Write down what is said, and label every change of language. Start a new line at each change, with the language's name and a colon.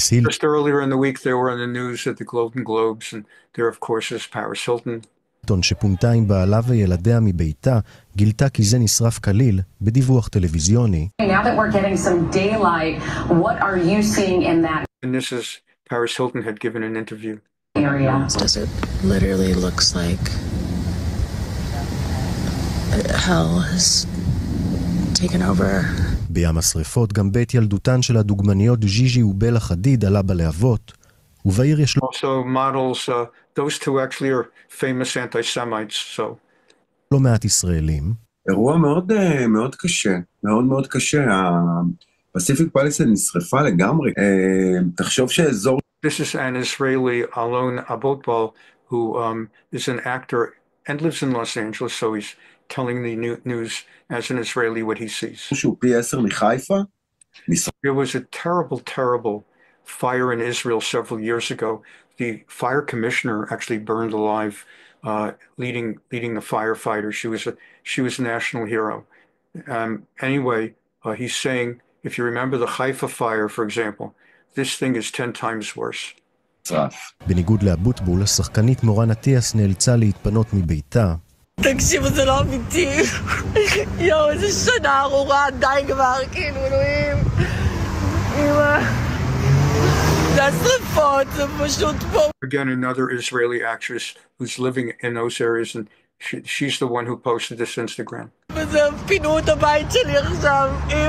English: Just earlier in the week, they were on the news at the Golden Globes, and there, of course, is Paris Hilton.
Hebrew: שפונתה עם בעלה וילדיה מביתה, גילתה כי זה נשרף כליל בדיווח טלוויזיוני.
English: Now that we're getting some daylight, what are you seeing in that And this is Paris Hilton had given an interview. area? It literally looks like hell has taken over.
Hebrew: בים השריפות גם בית ילדותן של הדוגמניות ג'יג'י ובלה חדיד עלה בלהבות, ובעיר יש לו...
English: Also models, those two actually are famous anti-Semites, so...
Hebrew: לא מעט ישראלים. אירוע מאוד קשה, מאוד קשה. הפסיפיק פליסייד נשרפה לגמרי. תחשוב שאזור...
English: This is an Israeli, Alon Abotbal, who is an actor and lives in Los Angeles, so he's telling the news as an Israeli what he sees.
Hebrew: שהוא פי 10 מחיפה?
English: There was a terrible fire in Israel several years ago. The fire commissioner actually burned alive, leading the firefighters. She was a national hero. Anyway, he's saying, if you remember the Haifa fire, for example, this thing is 10 times worse.
Hebrew: בניגוד לאבוטבול, השחקנית מורן אטיאס נאלצה להתפנות מביתה. תקשיבו, זה לא אמיתי. יואו, איזה שנה ארורה, די כבר, כאילו, אלוהים. אמא. זה השריפות, זה פשוט פה.
English: Again, another Israeli actress who's living in those areas, and she's the one who posted this Instagram.
Hebrew: וזה פינו את הבית שלי עכשיו.